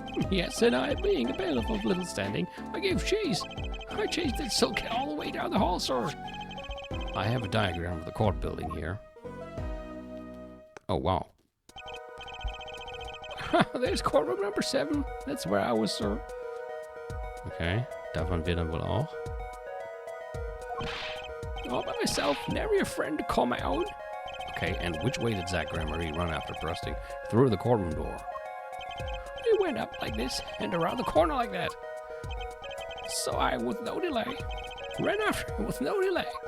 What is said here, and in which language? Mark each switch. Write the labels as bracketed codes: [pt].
[en] Yes, and I, being a bailiff of little standing, I gave chase. I chased that silk cat all the way down the hall, sir. I have a diagram of the court building here. Oh, wow. There's courtroom number 7. That's where I was, sir. [de] Okay, da waren wir dann wohl auch. [en] All by myself, never a friend to call my own. Okay, and which way did Zach Remery run after bursting through the courtroom door? He went up like this and around the corner like that. So I, with no delay, ran after him with no delay.